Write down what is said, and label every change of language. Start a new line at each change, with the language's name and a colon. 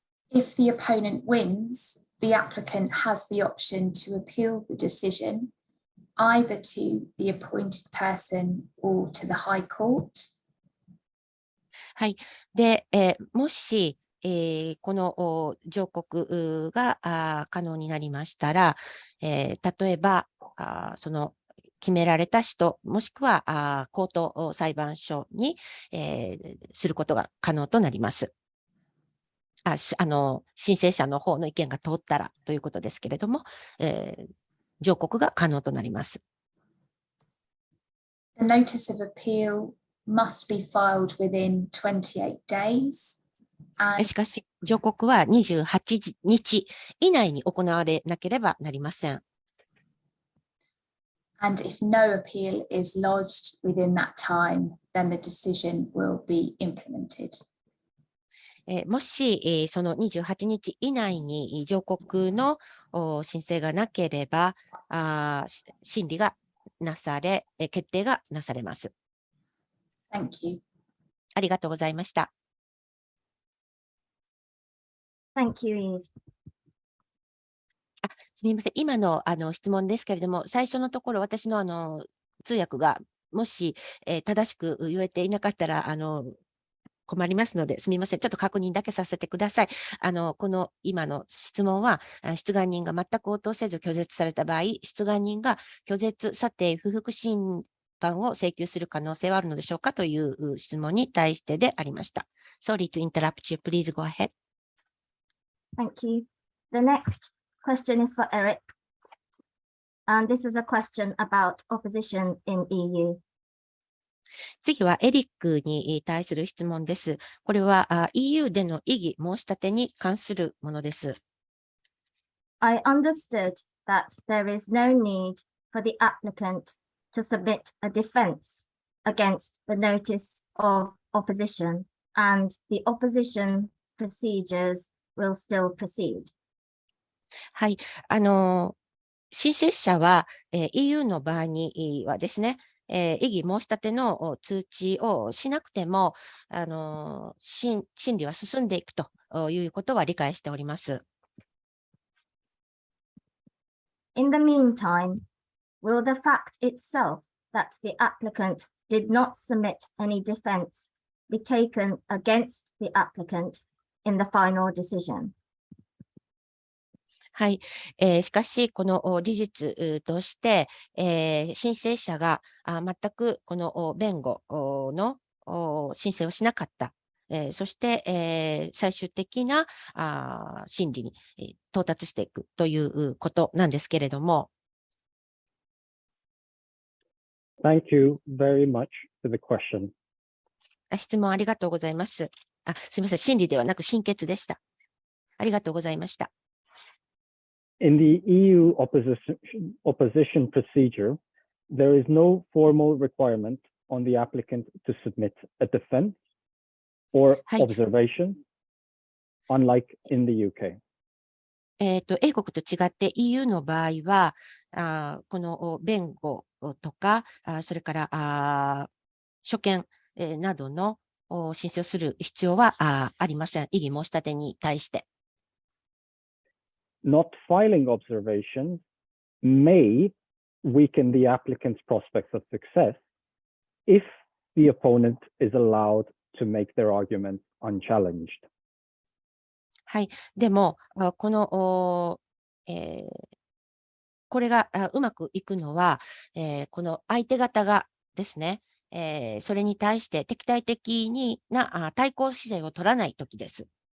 English: If the opponent wins, the applicant has the option to appeal the decision either to the appointed person or to the High Court.
Japanese: はい。で、もし、この上告が可能になりましたら、例えばその決められた人、もしくは高等裁判所に、することが可能となります。申請者の方の意見が通ったらということですけれども、上告が可能となります。
English: The notice of appeal must be filed within 28 days.
Japanese: しかし、上告は28日以内に行われなければなりません。
English: And if no appeal is lodged within that time, then the decision will be implemented.
Japanese: もし、その28日以内に上告の申請がなければ、審理がなされ、決定がなされます。
English: Thank you.
Japanese: ありがとうございました。
English: Thank you, Eve.
Japanese: すみません。今の質問ですけれども、最初のところ、私の通訳がもし、正しく言えていなかったら、困りますので、すみません。ちょっと確認だけさせてください。この今の質問は、出願人が全く応答せず拒絶された場合、出願人が拒絶査定不服審判を請求する可能性はあるのでしょうかという質問に対してでありました。
English: Sorry to interrupt you. Please go ahead. Thank you. The next question is for Eric. And this is a question about opposition in EU.
Japanese: 次はエリックに対する質問です。これはEU での異議申し立てに関するものです。
English: I understood that there is no need for the applicant to submit a defense against the notice of opposition and the opposition procedures will still proceed.
Japanese: はい。申請者は、EU の場合にはですね、異議申し立ての通知をしなくても、審理は進んでいくということは理解しております。
English: In the meantime, will the fact itself that the applicant did not submit any defense be taken against the applicant in the final decision?
Japanese: はい。しかし、この事実として、申請者が全くこの弁護の申請をしなかった。そして、最終的な審理に到達していくということなんですけれども。
English: Thank you very much for the question.
Japanese: 質問ありがとうございます。すみません。審理ではなく審決でした。ありがとうございました。
English: In the EU opposition procedure, there is no formal requirement on the applicant to submit a defense or observation, unlike in the UK.
Japanese: 英国と違って EU の場合は、この弁護とか、それから所見などの申請をする必要はありません。異議申し立てに対して。
English: Not filing observations may weaken the applicant's prospects of success if the opponent is allowed to make their argument unchallenged.
Japanese: はい。でも、これがうまくいくのは、この相手方がですね、それに対して敵対的な対抗姿勢を取らないときです。